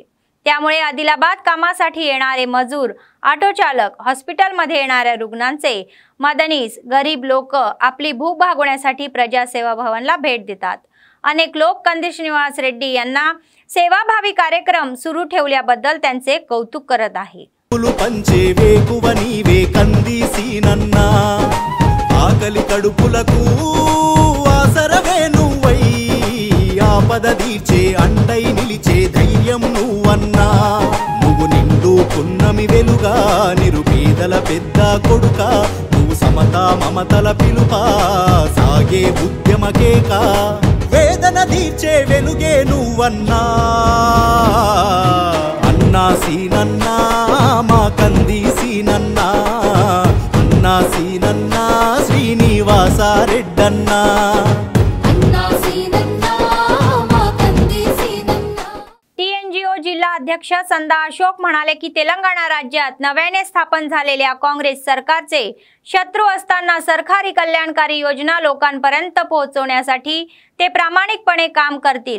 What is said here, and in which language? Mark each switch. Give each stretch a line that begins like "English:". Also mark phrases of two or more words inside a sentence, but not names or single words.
Marathi: त्यामुळे आदिलाबाद कामासाठी येणारे मजूर, ऑटो चालक, हॉस्पिटलमध्ये येणाऱ्या रुग्णांचे मदनीस, गरीब लोक आपली भूक भागवण्यासाठी प्रजासेवा भवनला भेट देतात। अनेक लोक कंदी श्रीनिवास रेड्डी यांना सेवाभावी कार्यक्रम सुरू ठेवल्याबद्दल त्यांचे कौतुक करत आहे।
Telugu: ఆకలి కడుపులకు ఆసరవే నువ్వై ఆపద తీర్చే అండై నిలిచే ధైర్యం నువ్వన్నా। నువ్వు నిండు పున్నమి వెలుగా నిరుపేదల పెద్ద కొడుక, నువ్వు సమతా మమతల పిలుపా సాగే ఉద్యమకేక, వేదన తీర్చే వెలుగే నువ్వన్నా। అన్నా సీనన్నా మా కంది సీనన్నా, అన్నా సీనన్నా శ్రీనివాస రెడ్డన్నా।
Marathi: टीएनजीओ जिल्हा अध्यक्ष संदा अशोक म्हणाले की तेलंगणा राज्यात नव्याने स्थापन झालेल्या काँग्रेस सरकारचे शत्रू असताना सरकारी कल्याणकारी योजना लोकांपर्यंत पोहोचवण्यासाठी ते प्रामाणिकपणे काम करतील।